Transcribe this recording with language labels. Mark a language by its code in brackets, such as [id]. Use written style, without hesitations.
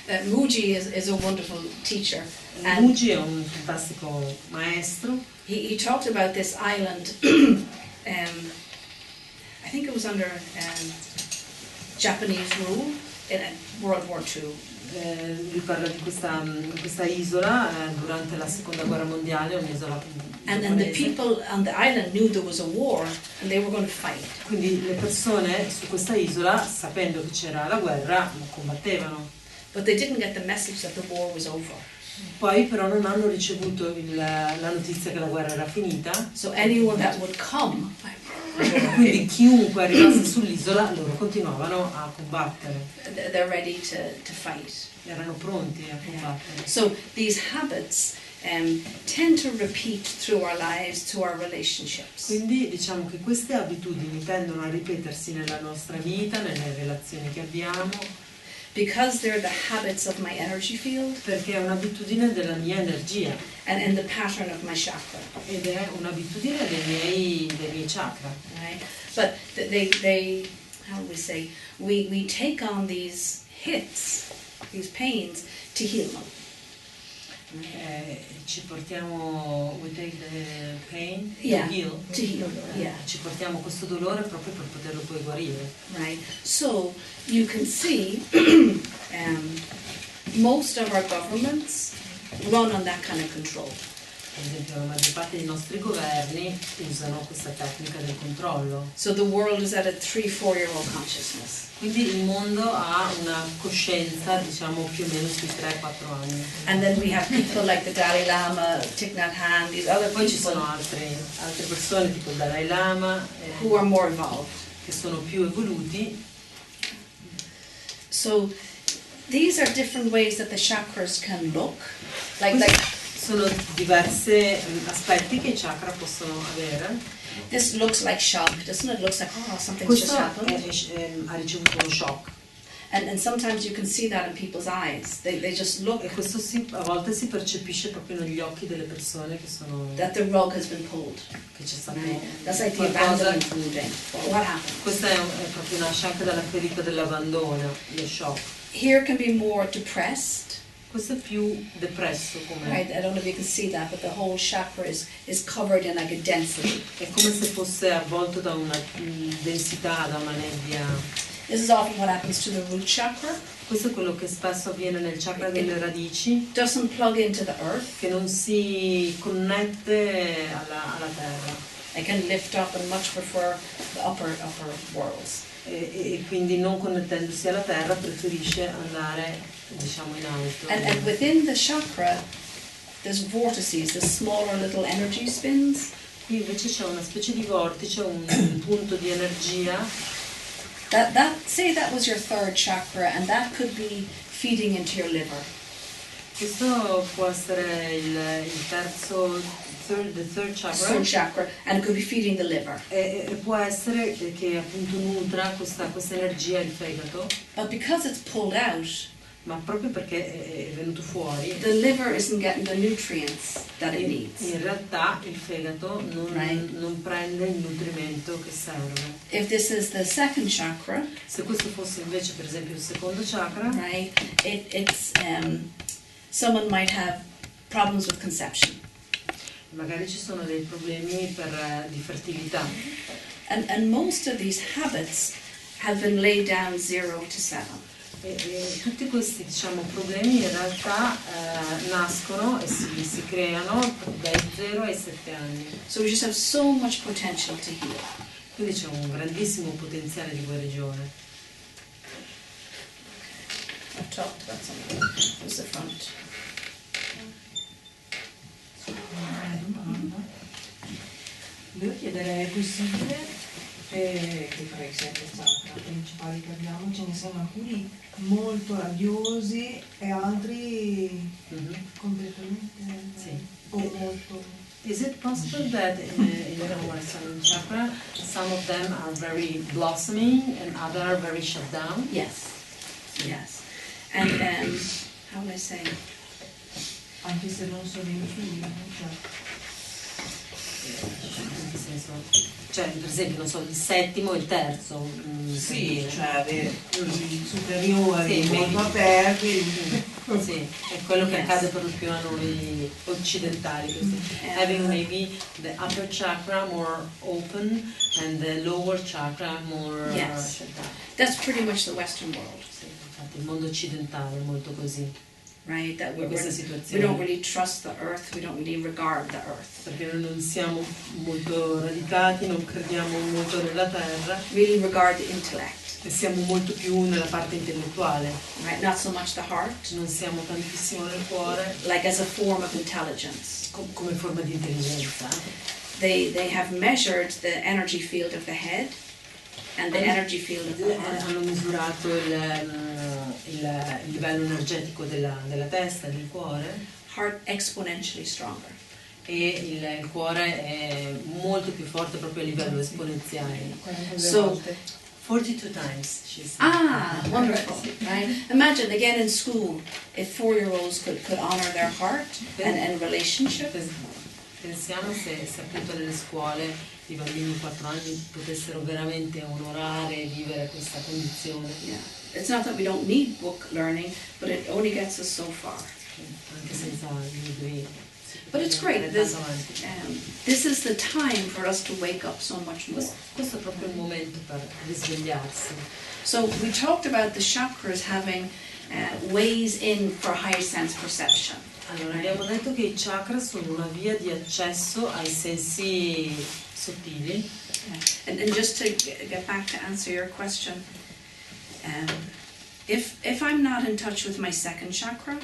[en] Muji is a wonderful teacher. [it] Muji è un fantastico maestro. [en] He talked about this island. I think it was under Japanese rule in World War II. [it] Lui parla di questa isola durante la seconda guerra mondiale, un'isola [en] and the people on the island knew there was a war and they were going to fight. [it] Quindi le persone su questa isola, sapendo che c'era la guerra, combattevano. [en] But they didn't get the message that the war was over. [it] Poi però non hanno ricevuto la notizia che la guerra era finita. [en] So anyone that would come, [it] quindi chiunque arrivasse sull'isola, loro continuavano a combattere. [en] They're ready to fight. [it] Erano pronti a combattere. [en] So these habits tend to repeat through our lives, to our relationships. [it] Quindi diciamo che queste abitudini tendono a ripetersi nella nostra vita, nelle relazioni che abbiamo. [en] Because they're the habits of my energy field. [it] Perché è un'abitudine della mia energia. [en] And the pattern of my chakra. [it] Ed è un'abitudine dei miei chakra. [en] Right? But they how do we say, we take on these hits, these pains, to heal them. [it] Ci portiamo, [en] we take the pain to heal. To heal, yeah. [it] Ci portiamo questo dolore proprio per poterlo poi guarire. [en] Right. So you can see most of our governments run on that kind of control. [it] Per esempio la maggior parte dei nostri governi usano questa tecnica del controllo. [en] So the world is at a 3-4-year-old consciousness. [it] Quindi il mondo ha una coscienza, diciamo, più o meno sui 3-4 anni. [en] And then we have people like the Dalai Lama, Thich Nhat Hanh, these other [it] Poi ci [en] people [it] sono altre persone tipo il Dalai Lama [en] who are more evolved. [it] che sono più evoluti. [en] So these are different ways that the chakras can look. [it] Sono diversi aspetti che i chakra possono avere. [en] This looks like shock, doesn't it? Looks like, oh, something's just [it] Questo [en] happened. [it] ha ricevuto uno shock. [en] And sometimes you can see that in people's eyes. They just look [it] E questo a volte si percepisce proprio negli occhi delle persone che sono [en] that the rug has been pulled. [it] che c'è stato [en] Right? That's like the [it] qualcosa. [en] abandonment moving. What happened? [it] Questa è proprio nasce anche dalla ferita dell'abbandono, lo shock. [en] Here can be more depressed. [it] Questo è più depresso come [en] Right? I don't know if you can see that, but the whole chakra is covered in like a density. [it] è come se fosse avvolto da una densità, da una nebbia. [en] This is often what happens to the root chakra. [it] Questo è quello che spesso avviene nel chakra delle radici, [en] Doesn't plug into the earth. [it] che non si connette alla terra [en] It can lift up and much prefer the upper worlds. [it] e quindi non connettendosi alla terra preferisce andare, diciamo, in alto. [en] And within the chakra, there's vortices, there's smaller little energy spins. [it] Qui invece c'è una specie di vortice, un punto di energia. [en] Say that was your third chakra, and that could be feeding into your liver. [it] Questo può essere il terzo, [en] the third chakra. Third chakra, and it could be feeding the liver. [it] E può essere che appunto nutra questa energia il fegato, [en] But because it's pulled out, [it] ma proprio perché è venuto fuori, [en] the liver isn't getting the nutrients that it needs. [it] in realtà il fegato non prende il nutrimento che serve. [en] If this is the second chakra, [it] Se questo fosse invece per esempio il secondo chakra, [en] right, it's someone might have problems with conception. [it] magari ci sono dei problemi di fertilità. [en] And most of these habits have been laid down 0 to 7. [it] E tutti questi, diciamo, problemi in realtà nascono e si creano dai 0 ai 7 anni. [en] So we just have so much potential to heal. [it] Quindi c'è un grandissimo potenziale di guarigione. [en] I've talked about something. Who's the front? [it] Volevo chiedere, è possibile che fra i 7 chakra principali che abbiamo ce ne siano alcuni molto radiosi e altri completamente o molto... [en] Is it possible that in our seven chakra, some of them are very blossoming and others are very shut down? Yes. Yes. And how would I say? [it] Anche se non sono in fila, cioè. In che senso? Cioè, per esempio, non so, il settimo e il terzo. Sì, cioè i superiori sì, molto aperti. Sì, è quello che accade per lo più a noi occidentali. [en] Having maybe the upper chakra more open and the lower chakra more Yes. shut down. That's pretty much the Western world, [it] Sì, infatti il mondo occidentale è molto così. [en] right? That [it] In questa [en] we [it] situazione. [en] don't really trust the earth. We don't really regard the earth. [it] Perché noi non siamo molto radicati, non crediamo molto nella terra [en] Really regard the intellect, [it] e siamo molto più nella parte intellettuale. [en] right? Not so much the heart, [it] Non siamo tantissimo nel cuore [en] like as a form of intelligence. [it] come forma di intelligenza. [en] They have measured the energy field of the head and the energy field of the heart. [it] Hanno misurato il livello energetico della testa, del cuore, [en] Heart exponentially stronger. [it] e il cuore è molto più forte proprio a livello esponenziale. [en] So, 42 times, she said. ah, wonderful, right? Imagine again in school, if 4-year-olds could honor their heart and relationship. [it] Pensiamo se appunto nelle scuole i bambini di 4 anni potessero veramente onorare e vivere questa condizione. [en] Yeah, it's not that we don't need book learning, but it only gets us so far. [it] Anche senza libri. [en] But it's great. [it] Andare tanto avanti. [en] This is the time for us to wake up so much more. [it] Questo è proprio il momento per risvegliarsi. [en] So we talked about the chakras having ways in for higher sense perception. [it] Allora, abbiamo detto che i chakra sono una via di accesso ai sensi sottili. [en] And just to get back to answer your question, if I'm not in touch with my second chakra,